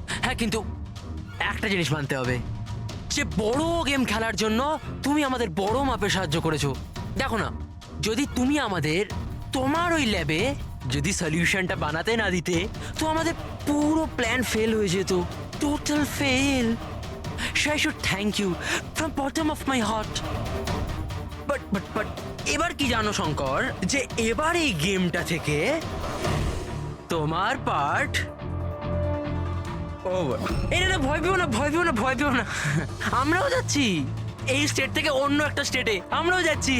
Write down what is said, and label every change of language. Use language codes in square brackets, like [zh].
[bn] হ্যাঁ, কিন্তু একটা জিনিস মানতে হবে, যে বড় গেম খেলার জন্য তুমি আমাদের বড় মাপে সাহায্য করেছো। দেখো না, যদি তুমি আমাদের তোমার ওই ল্যাবে যদি সলিউশনটা বানাতে না দিতে, তো আমাদের পুরো প্ল্যান ফেল হয়ে যেত, total fail. [en] So I should thank you from bottom of my heart. [bn] But এবার কি জানো শঙ্কর, যে এবার এই গেমটা থেকে তোমার পার্ট ওভার। এটা ভয় পেও না, ভয় পেও না, ভয় পেও না। আমরাও যাচ্ছি এই স্টেট থেকে অন্য একটা স্টেটে, আমরাও যাচ্ছি।